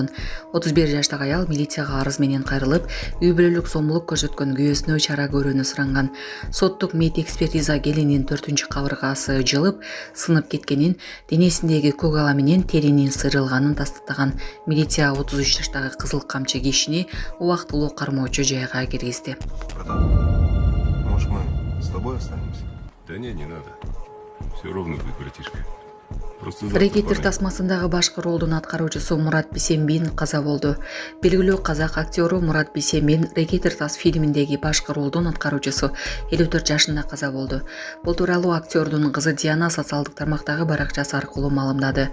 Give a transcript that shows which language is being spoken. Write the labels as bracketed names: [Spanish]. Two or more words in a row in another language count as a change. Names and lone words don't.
[Kyrgyz] 31 жаштагы аял милицияга арыз менен кайрылып, үй бүлөлүк сомдулук көрсөткөн күйөөсүнө чара көрүүнү суранган. Соттук мед экспертиза келинин 4-кабыргасы жылып, сынып кеткенин, денесиндеги көк ала менен теринин сырылганын тастыктаган. Милиция 33 жаштагы кызыл камчы кишини убактылуу кармоочу жайга киргизди. [Russian] Может, мы с тобой останемся? Да не надо. Все ровно будет, братишка. [Kyrgyz] Рекетир тасмасындагы башкы ролдун аткаруучусу Мурат Бисембин каза болду. Белгилүү казак актеру Мурат Бисембин Рекетир тас фильминдеги башкы ролдун аткаруучусу 54 жашында каза болду. Бул тууралуу актердун кызы Диана социалдык тармактагы баракчасы аркылуу маалымдады.